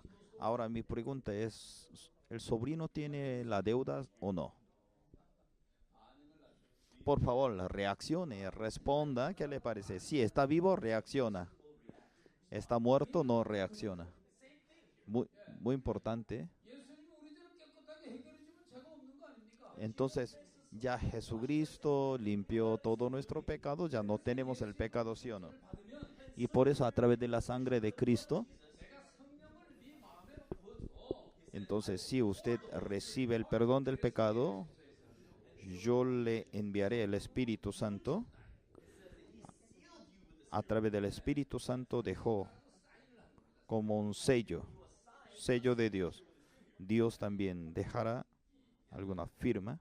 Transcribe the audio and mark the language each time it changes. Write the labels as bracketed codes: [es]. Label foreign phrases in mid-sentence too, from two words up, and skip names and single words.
[es] Ahora mi pregunta es, ¿El sobrino tiene la deuda o no? Por favor, reaccione, responda. ¿Qué le parece? Si está vivo, reacciona. Está muerto, no reacciona. Muy, muy importante. [ko] 예수님이 우리 죄를 깨끗하게 해결해 주면 죄가 없는 거 아닙니까? [es] Entonces, ya Jesucristo limpió todo nuestro pecado, ya no tenemos el pecado, ¿sí o no? [ko] 받으면 [es] Y por eso a través de la sangre de Cristo, [ko] 내가 성령을 네 마음에 부어줘. [es] entonces si usted recibe el perdón del pecado, yo le enviaré el Espíritu Santo. A través del Espíritu Santo dejó como un sello de Dios. Dios también dejará alguna firma.